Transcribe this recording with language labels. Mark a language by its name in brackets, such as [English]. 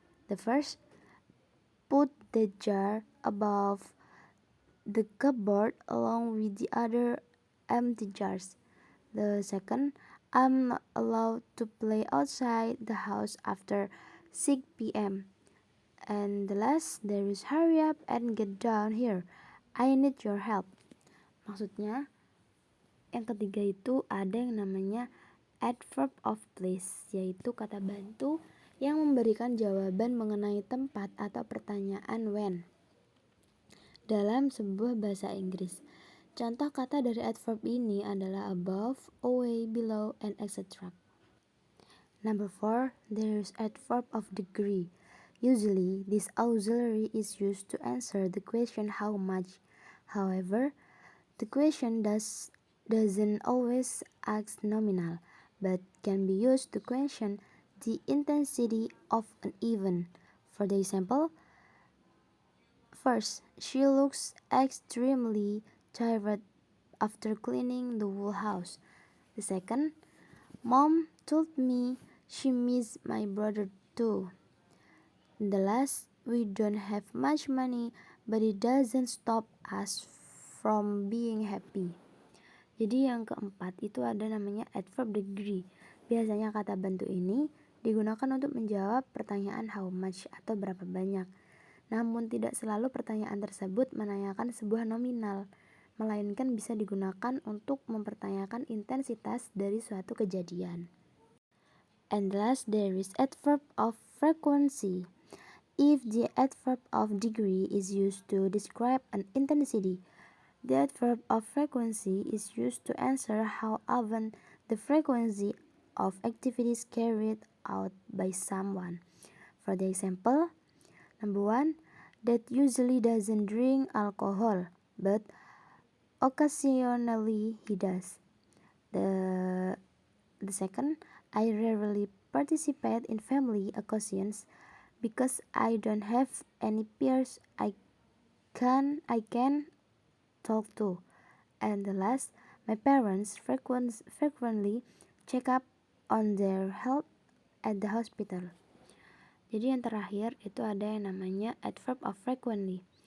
[English] The first, put the jar above the cupboard along with the other empty jars. The second, I'm not allowed to play outside the house after 6 p.m. And the last, there is hurry up and get down here. I need your help. [Indonesian] Maksudnya, Yang ketiga itu ada yang namanya adverb of place, yaitu kata bantu yang memberikan jawaban mengenai tempat atau pertanyaan when dalam sebuah bahasa Inggris. Contoh kata dari adverb ini adalah [English] above, away, below, and etc. Number 4, there is adverb of degree. Usually, this auxiliary is used to answer the question how much. However, the question doesn't always ask nominal, but can be used to question the intensity of an event. For the example, first, she looks extremely tired after cleaning the whole house. The second, Mom told me she missed my brother too. The last, we don't have much money, but it doesn't stop us from being happy. [Indonesian] Jadi yang keempat itu ada namanya adverb degree. Biasanya kata bantu ini digunakan untuk menjawab pertanyaan [English] how much [Indonesian] atau berapa banyak. Namun tidak selalu pertanyaan tersebut menanyakan sebuah nominal, melainkan bisa digunakan untuk mempertanyakan intensitas dari suatu kejadian. [English] And last, there is adverb of frequency. If the adverb of degree is used to describe an intensity, the adverb of frequency is used to answer how often the frequency of activities carried out by someone. For the example, number 1, that usually doesn't drink alcohol, but occasionally he does. The second, I rarely participate in family occasions because I don't have any peers I can talk to. And the last, my parents frequently check up on their health at the hospital. [Indonesian] Jadi yang terakhir itu ada yang namanya adverb of frequently.